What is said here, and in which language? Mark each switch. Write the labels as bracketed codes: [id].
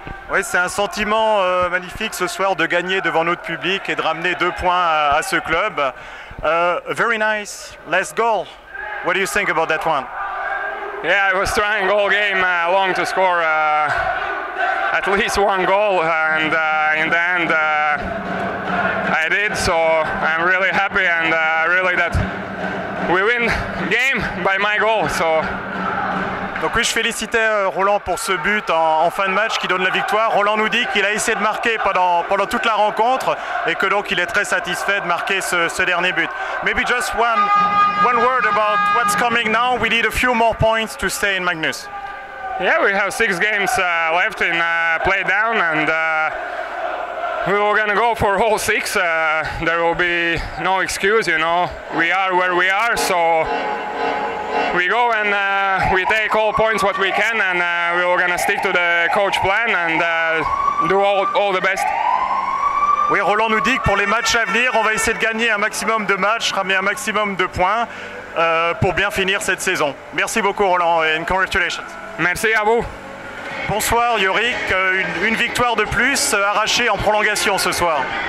[fr] Oui, c'est un sentiment magnifique ce soir de gagner devant notre public et de ramener 2 points à ce club. [en] Very nice. Last goal. What do you think about that one? Yeah, I was trying all game long to score at least 1 goal, and in the end I did. So I'm really happy and really that we win game by my goal. So. [fr] Donc oui, je félicitais Roland pour ce but en fin de match qui donne la victoire. Roland nous dit qu'il a essayé de marquer pendant toute la rencontre et que donc il est très satisfait de marquer ce dernier but. [en] Maybe just one word about what's coming now. We need a few more points to stay in Magnus. Yeah, we have 6 games left in play down, and we were gonna go for all 6. There will be no excuse, you know. We are where we are, so we go and we take all points what we can, and we were gonna stick to the coach plan and do all the best. [fr] Oui, Roland nous dit que pour les matchs à venir, on va essayer de gagner un maximum de matchs, ramener un maximum de points pour bien finir cette saison. Merci beaucoup Roland et congratulations. Merci à vous. Bonsoir Yorick, une victoire de plus arrachée en prolongation ce soir.